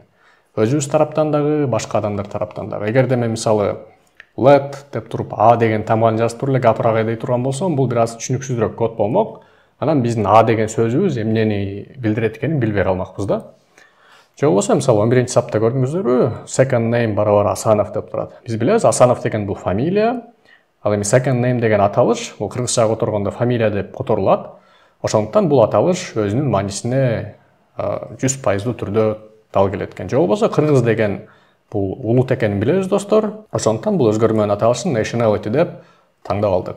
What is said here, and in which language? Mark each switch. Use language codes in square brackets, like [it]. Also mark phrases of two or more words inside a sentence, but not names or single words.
[ky] Өзүбүз тараптан дагы, башка адамдар тараптан дагы. Эгерде мен мисалы let деп туруп A деген тамганы жазып туруп эле гапырак айдай турган болсом, бул бир аз түшүнүксүзүрөөк код болмок. Анан биздин A деген сөзүбүз эмнени билдирет экенин билбей калмакпыз да. Же болбосо мисалы 11-ci сапта көрдүңүздөрбү, [en] second name [ky] барабар Асанов деп турат. Биз билебиз, Асанов деген бул фамилия, ал эми [en] second name [ky] деген аталыш, бул кыргызчага которгондо фамилия деп которулат. Ошондуктан бул аталыш өзүнүн маанисине 100% түрдө дал келет экен. Же болбосо кыргыз деген бул улут экенин билебиз достор. Ошондуктан бул өзгөрмөнүн аталышын nationality деп таңдап алдык.